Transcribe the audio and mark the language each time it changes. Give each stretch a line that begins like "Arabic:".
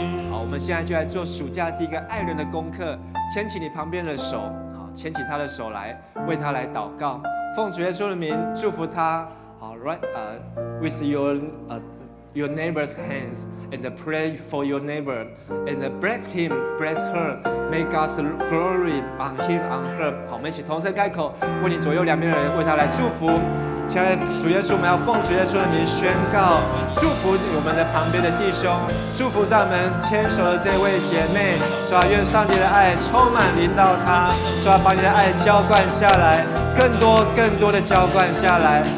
Chinese: 好，我们现在就来做暑假第一个爱人的功课，牵起你旁边的手，好，牵起他的手来，为他来祷告，奉主耶稣的名祝福他。
English: 好 ，with your neighbor's hands and pray for your neighbor and bless him, bless her. May God's glory on him, on her.
Chinese: 好，我们一起同声开口，为你左右两边的人，为他来祝福。亲爱的主耶稣，我们要奉主耶稣的名宣告，祝福我们的旁边的弟兄，祝福在我们牵手的这位姐妹。主啊，愿上帝的爱充满临到她。主啊，把你的爱浇灌下来，更多的浇灌下来。